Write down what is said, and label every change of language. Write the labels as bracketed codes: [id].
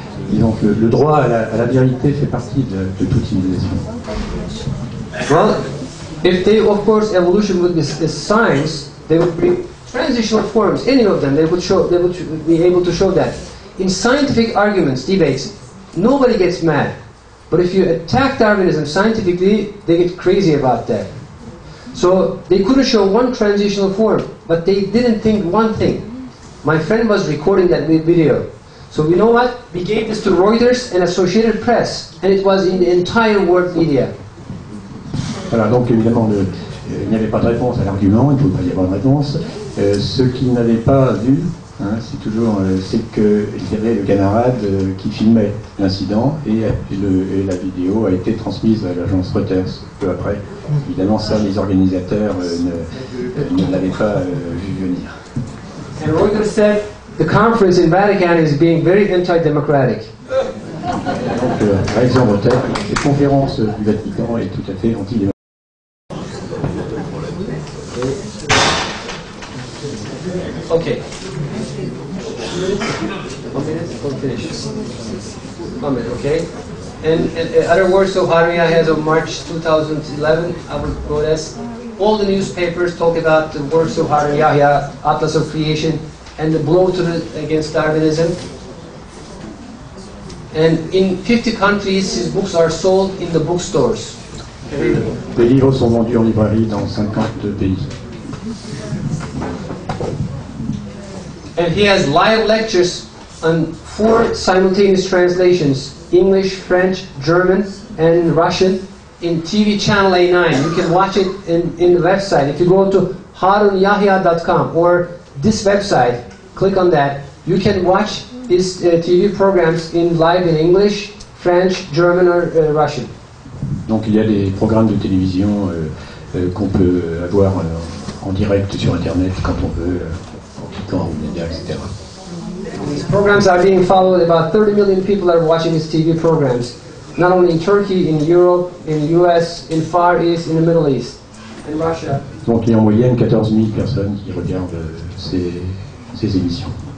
[fr] disons que le droit à la vérité fait partie de toute civilisation. [en] Well, if they, of course, evolution would be science, they would bring transitional forms, any of them, they would be able to show that. In scientific arguments, debates, nobody gets mad. But if you attack Darwinism scientifically, they get crazy about that. So they couldn't show one transitional form, but they didn't think one thing. My friend was recording that video. So you know what? We gave this to Reuters and Associated Press, and it was in the entire world media. [fr] Voilà, donc évidemment, il n'y avait pas de réponse à l'argument, il ne pouvait pas y avoir de réponse. Ce qu'ils n'avaient pas vu, c'est qu'il y avait le camarade qui filmait l'incident et la vidéo a été transmise à l'agence Reuters peu après. Évidemment, ça, les organisateurs ne l'avaient pas vu venir. [en] And Reuters said, the conference in Vatican is being very anti-democratic. [fr] Donc, réaction Reuters, cette conférence du Vatican est tout à fait anti-démocratique. [en] Okay. 1 minute? We'll finish. 1 minute, okay? And other works of Harriya has of March 2011, I would quote as, all the newspapers talk about the works of Harun Yahya, Atlas of Creation, and the blow against Darwinism. And in 50 countries, his books are sold in the bookstores. [fr] Les livres sont vendus en librairie dans 50 pays. [en] And he has live lectures on 4 simultaneous translations, English, French, German, and Russian, in TV channel A9. You can watch it in the website. If you go to harunyahya.com or this website, click on that, you can watch his TV programs live in English, French, German, or Russian. [fr] Donc il y a des programmes de télévision qu'on peut avoir en direct sur Internet quand on veut, en cliquant aux médias, etc. [en] These programs are being followed. About 30 million people are watching his TV programs, not only in Turkey, in Europe, in the US, in Far East, in the Middle East, in Russia. [fr] Donc il y a en moyenne 14 000 personnes qui regardent ces émissions.